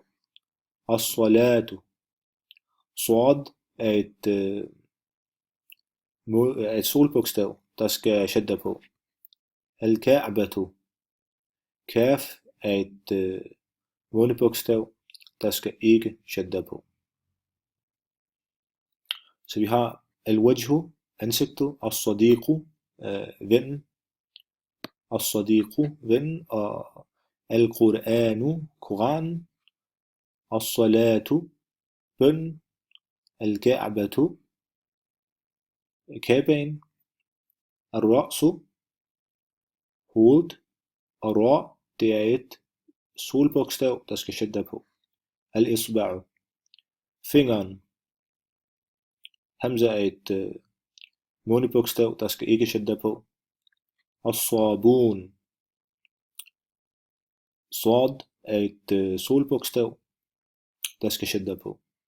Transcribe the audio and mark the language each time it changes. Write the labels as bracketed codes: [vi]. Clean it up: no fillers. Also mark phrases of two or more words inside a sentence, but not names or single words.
[da] As-salatu, sad er et solbogstav, der skal shadda på. Al-Ka'batu, kaf er et månebogstav, der skal ikke shadda på. Så vi har al-wajhu, ansigtet, as-sadiqu, vennen, as-sadiqu, vennen, og al-Qur'anu, Koranen, as-salatu, bøn, al-Ka'batu, Kabaen, ar-ra'su, hovedet, og ra, det er et solbogstav, der skal shadda på. Al-isba'u, fingeren. Hamza er et månebogstav, der skal ikke shadda på. As-sabun, sad er et solbogstav, der skal shadda på.